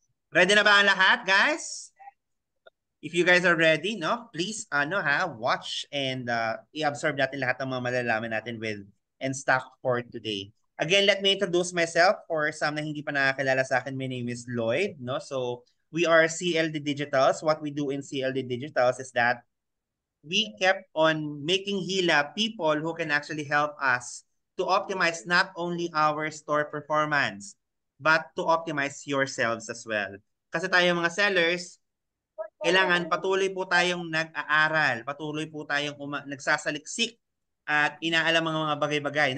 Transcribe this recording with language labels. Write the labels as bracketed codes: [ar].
[tl] Ready na ba ang lahat, guys? [en] If you guys are ready, no, please, watch and [tl] i-absorb natin lahat ng mga malalaman natin [en] with Enstock for today. Again, let me introduce myself for some [tl] na hindi pa nakakilala sa akin. [en] My name is Lloyd, no? So, we are CLD Digitals. What we do in CLD Digitals is that we kept on making Hila people who can actually help us to optimize not only our store performance, but to optimize yourselves as well. [tl] Kasi tayo mga sellers, kailangan patuloy po tayong nag-aaral, patuloy po tayong nagsasaliksik at inaalam mga bagay-bagay.